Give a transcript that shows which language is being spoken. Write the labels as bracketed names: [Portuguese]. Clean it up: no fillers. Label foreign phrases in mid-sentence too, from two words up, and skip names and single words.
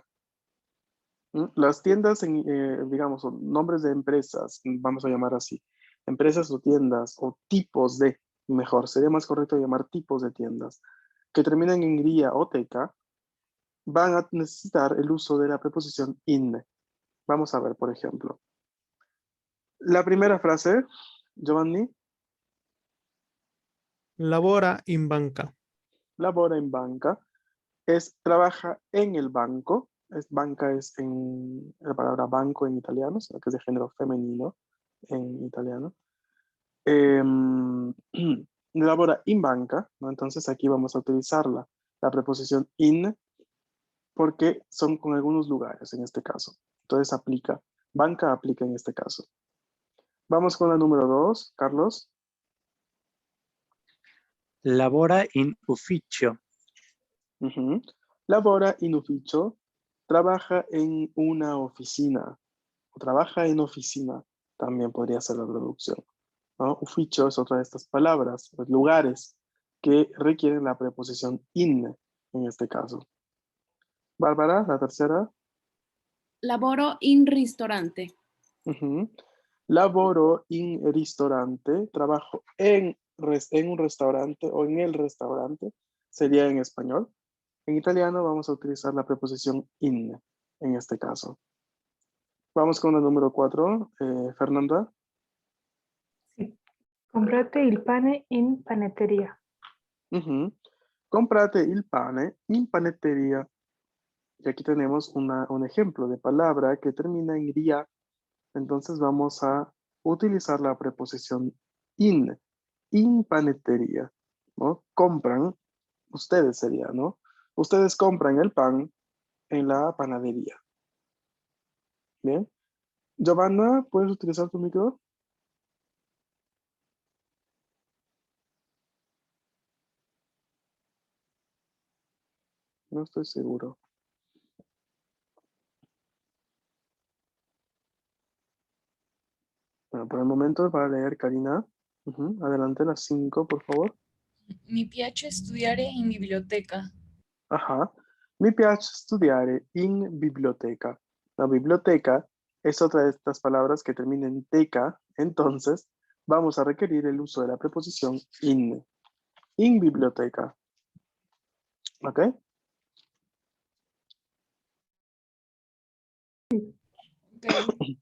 [Spanish] Las tiendas, digamos, son nombres de empresas, vamos a llamar así, empresas o tiendas o tipos de, mejor, sería más correcto llamar tipos de tiendas, que terminan en ría o teca, van a necesitar el uso de la preposición in. Vamos a ver, por ejemplo. La primera frase, Giovanni. [Italian] Labora in banca. Labora en banca, [Spanish] trabaja en el banco. Banca es en la palabra banco en italiano, sino que es de género femenino en italiano. [Italian] Labora in banca, ¿no? [Spanish] Entonces aquí vamos a utilizar la preposición in porque son con algunos lugares en este caso. Entonces aplica, banca aplica en este caso. Vamos con la número 2, Carlos. [Italian] Labora in ufficio. Labora in ufficio, [Spanish] trabaja en una oficina, o trabaja en oficina, también podría ser la traducción, ¿no? Ufficio es otra de estas palabras, los lugares que requieren la preposición in, en este caso. Bárbara, la tercera. [Italian] Laboro in ristorante. Laboro in ristorante, [Spanish] trabajo en un restaurante o en el restaurante, sería en español. En italiano vamos a utilizar la preposición in, en este caso. Vamos con la número 4, Fernanda. Sí. [Italian] Comprate il pane in panetteria. Comprate il pane in panetteria. [Spanish] Y aquí tenemos un ejemplo de palabra que termina en ria. Entonces vamos a utilizar la preposición [Italian] in panetteria, [Spanish] ¿no? Compran, ustedes sería, ¿no? Ustedes compran el pan en la panadería. Bien. Giovanna, ¿puedes utilizar tu micro? No estoy seguro. Bueno, por el momento va a leer Karina. Adelante, las 5, por favor. [Italian] Mi piace studiare in biblioteca. [Spanish] Ajá. [Italian] Mi piace studiare in biblioteca. [Spanish] La biblioteca es otra de estas palabras que termina en teca, entonces vamos a requerir el uso de la preposición in. [Italian] In biblioteca. ¿Ok? [Spanish] Okay.